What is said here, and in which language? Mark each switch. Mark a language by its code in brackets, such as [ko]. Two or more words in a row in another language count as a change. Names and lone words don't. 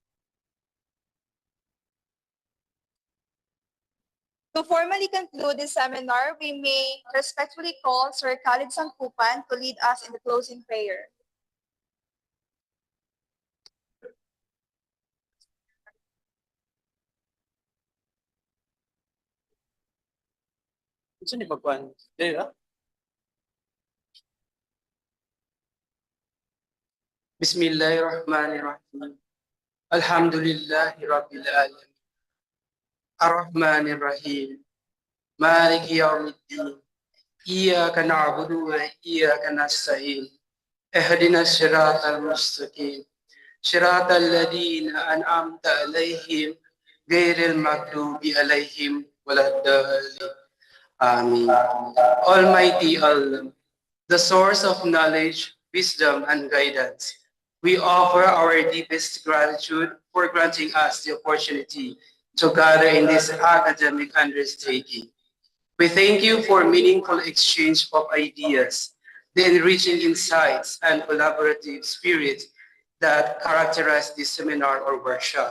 [en] To formally conclude this seminar, we may respectfully call Sir Khalid Sangkupan to lead us in the closing prayer. [ceb] Saan ni pagkuhan? Dili ah. [ar] بسم الله الرحمن الرحيم. الحمد لله رب العالمين. الرحمن الرحيم. مالك يوم الدين. إياك نعبد وإياك نستعين. اهدنا الصراط المستقيم. صراط الذين أنعمت عليهم غير المغضوب عليهم ولا الضالين. Amin. [en] Almighty Allah, the source of knowledge, wisdom, and guidance, we offer our deepest gratitude for granting us the opportunity to gather in this academic undertaking. We thank you for meaningful exchange of ideas, the enriching insights, and collaborative spirit that characterize this seminar or workshop.